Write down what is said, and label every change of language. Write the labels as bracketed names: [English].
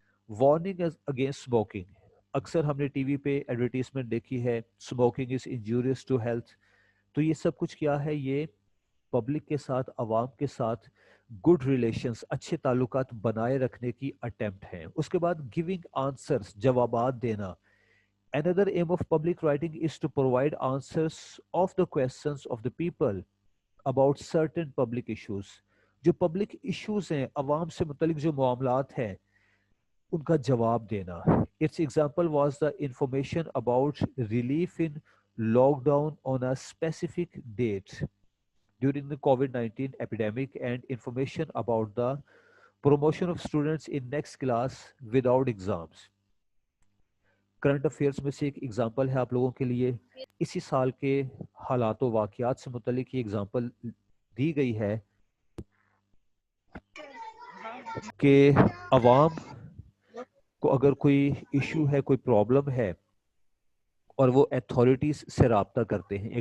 [English] warning against smoking, [Urdu] اکثر ہم نے ٹی وی پہ ایڈورٹیزمنٹ دیکھی ہے، [English] Smoking is injurious to health. [Urdu] تو یہ سب کچھ کیا ہے؟ یہ پبلک کے ساتھ، عوام کے ساتھ گڈ ریلیشنز، اچھے تعلقات بنائے رکھنے کی اٹیمپٹ ہیں. اس کے بعد [English] giving answers, [Urdu] جوابات دینا. [English] Another aim of public writing is to provide answers of the questions of the people about certain public issues. [Urdu] جو پبلک ایشوز ہیں، عوام سے متعلق جو معاملات ہیں، ان کا جواب دینا. [English] Its example was the information about relief in lockdown on a specific date during the COVID-19 epidemic and information about the promotion of students in next class without exams. [Urdu] Current affairs میں سے ایک example ہے آپ لوگوں کے لیے. اسی سال کے حالات و واقعات سے متعلق یہ ایگزامپل دی گئی ہے کہ عوام کو اگر کوئی ایشو ہے، کوئی پرابلم ہے اور وہ ایتھارٹیز سے رابطہ کرتے ہیں.